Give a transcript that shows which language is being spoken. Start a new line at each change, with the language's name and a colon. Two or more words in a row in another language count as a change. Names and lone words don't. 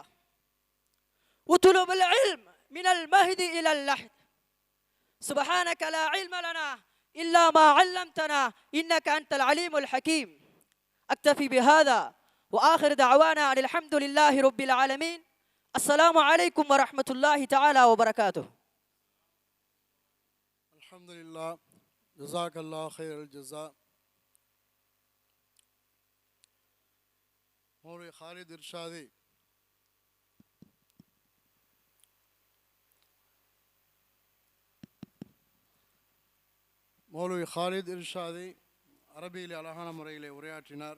Arabic: اطلب العلم من المهد إلى اللحد. سبحانك لا علم لنا إلا ما علمتنا إنك أنت العليم الحكيم. أكتفي بهذا وآخر دعوانا أن الحمد لله رب العالمين. السلام عليكم ورحمة الله تعالى وبركاته. الحمد لله، جزاك الله خير الجزاء.
Tamil: மௌலவி ஹாலித் இர்ஷாதி அரபியில் அழகான முறையிலே உரையாற்றினார்.